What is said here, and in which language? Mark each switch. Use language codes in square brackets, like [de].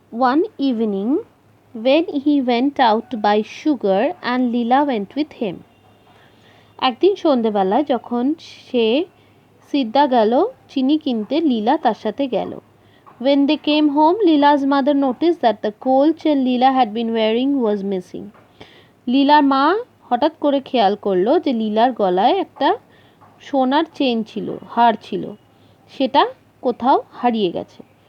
[en] One evening when he went out to buy sugar and Leela went with him. [bn] একদিন সন্ধেবেলায় যখন সে সিদ্ধা গেল চিনি কিনতে, লীলা তার সাথে গেল। [en] When they came home, Leela's mother noticed that the gold chain Leela had been wearing was missing. [bn] লীলার মা হঠাৎ করে খেয়াল করলো যে লীলার গলায় একটা সোনার চেন ছিল, হার ছিল, সেটা কোথাও হারিয়ে গেছে।